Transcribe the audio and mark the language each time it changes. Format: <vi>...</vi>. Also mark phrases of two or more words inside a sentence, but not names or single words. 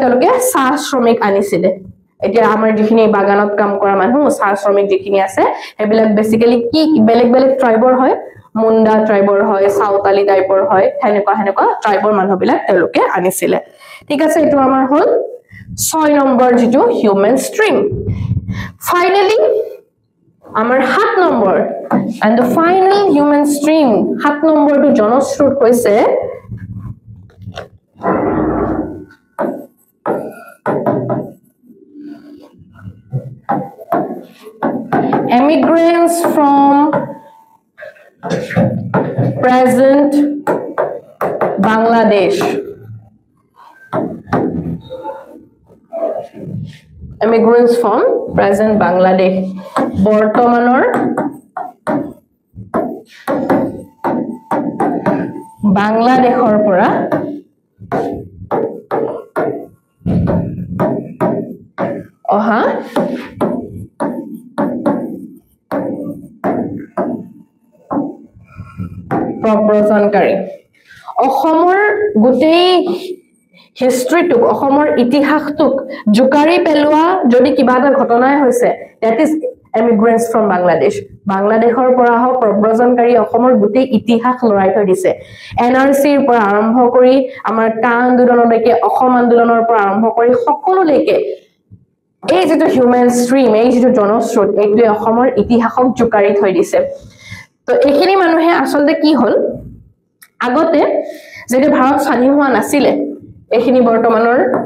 <as>তেওঁলোকে চাহ শ্ৰমিক আনিছিল এতিয়া আমাৰ যিখিনি বাগানত কাম কৰা মানুহ চাহ শ্ৰমিক যিখিনি আছে হেবিলাক বেসিক্যালি কি বেলেগ বেলেগ ট্ৰাইবৰ হয় মুন্ডা ট্ৰাইবৰ হয় সাউতালি টাইপৰ হয় হেনেকুৱা ট্ৰাইবৰ মানুহবিলাক তেওঁলোকে আনিছিল ঠিক আছে এটো আমাৰ হল 6 নম্বৰ যেটো</as> <en>human stream</en> <as>ফাইনালি আমাৰ 7 নম্বৰ</as> <en>and the final human stream</en> <as>7 নম্বৰটো জনশ্ৰুত হৈছে</as> <en>immigrants from present Bangladesh immigrants from present Bangladesh</en> <as>বৰ্তমানৰ বাংলাদেশৰ পৰা অহা প্ৰব্ৰজনকাৰী অসমৰ গোটেই হিষ্ট্ৰীটোক অসমৰ ইতিহাসটোক জুকাৰি পেলোৱা যদি কিবা এটা ঘটনাই হৈছে</as> <en>that is immigrants from Bangladesh</en> <as>বাংলাদেশৰ পৰা হ প্ৰব্ৰজনকাৰী অসমৰ গোটেই ইতিহাস লৰাই থৈ দিছে এনআৰসিৰ পৰা আৰম্ভ কৰি আমাৰ কা আন্দোলনলৈকে অসম আন্দোলনৰ পৰা আৰম্ভ কৰি সকলোলৈকে এই যেটো</as> <en>human stream</en> <as>এই যেটো জনস্ৰোত এইটোৱে অসমৰ ইতিহাসক জুকাৰি থৈ দিছে তো এইখিনি মানুহে আসলতে কি হল আগতে যেটো ভাৰত স্বাধীন হোৱা নাছিল এইখিনি বৰ্তমানৰ</as>